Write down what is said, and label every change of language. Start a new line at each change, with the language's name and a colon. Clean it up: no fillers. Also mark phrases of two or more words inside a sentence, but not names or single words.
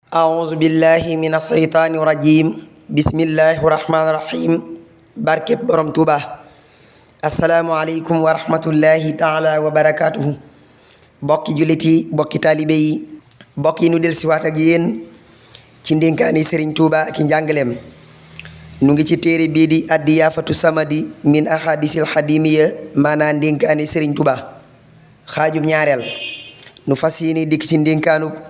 Arabic: أعوذ بالله من الشيطان الرجيم بسم الله الرحمن الرحيم
Wolof: barkeb borom Tuuba
Arabic: السلام عليكم ورحمة الله تعالى وبركاته
Wolof: bokki jullit yi bokki taalibe yi bokk yi nu del siwaat ak yéen ci ndénkaani Sëriñ Tuuba ak njàngaleem nu ngi ci téere bii di Addiyaafatu Samadi min ahadisil xadimiya maanaa ndénkaani Sëriñ Tuuba xaajub ñaareel nu fas yéene dikk ci ndénkaanu